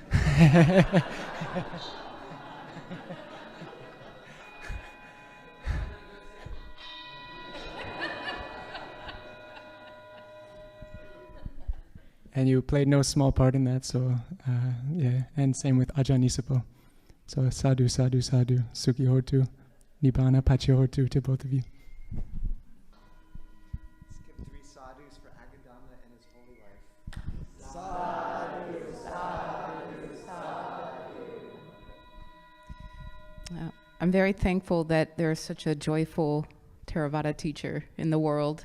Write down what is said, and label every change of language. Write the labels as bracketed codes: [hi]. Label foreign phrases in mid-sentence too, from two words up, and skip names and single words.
[en] And you played no small part in that, so and same with Ajahn Isipo. [pi] So sadhu, sadhu, sadhu, sukhi hotu, nibbana pacha hotu [en] to both of you. Let's give 3 sadhus for Agadama and his holy life. [pi] Sadhu, sadhu, sadhu. [en] I'm very thankful that there's such a joyful theravada teacher in the world.